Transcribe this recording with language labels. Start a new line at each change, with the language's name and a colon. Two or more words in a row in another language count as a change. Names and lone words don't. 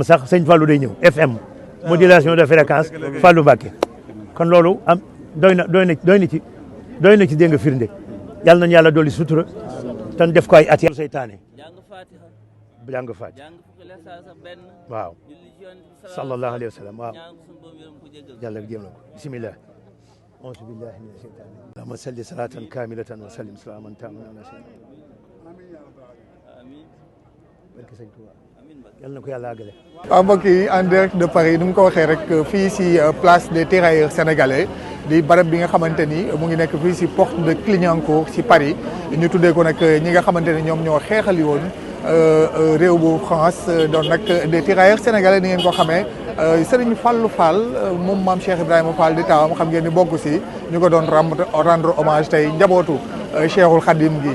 Wolof: sax sëñ Fallou day ñëw FM
French: modulation de fréquence
Wolof: Fallou Mbacké kon loolu am doy na ci dégg nga firnde yàlla nañu yàlla dolli sutura tan def ko ay at seytaane jàng Faatiha waaw
Arabic: صلى الله عليه وسلم
Wolof: waaw yàlla jéem na ko
Arabic: بسم الله أعوذ بالله من الشيطان اللهم صل صلاة كاملة وسلم سلاما تاما على سيدنا
Wolof: barke sëñ Tuubaa yàlla na ko yàlla àggale. waaw mbokk yi
French: en direct de Paris
Wolof: ni mu ko waxee rek fii si place
French: des tirailleurs sénégalais
Wolof: di barab bi nga xamante ni mu ngi nekk fii si porte de Clignancourt si Paris ñu tuddee ko nag ñi nga xamante ni ñoom ñoo xeexali woon réew bu France doon nag des tirailleurs sénégalais ni ngeen ko xamee Serigne Fallou Fall moom maam Cheikh Ibrahima Fall di taawam xam ngeen ni bokk si ñu ko doon
French: rendre hommage
Wolof: tey njabootu Cheikhul Khadim gi.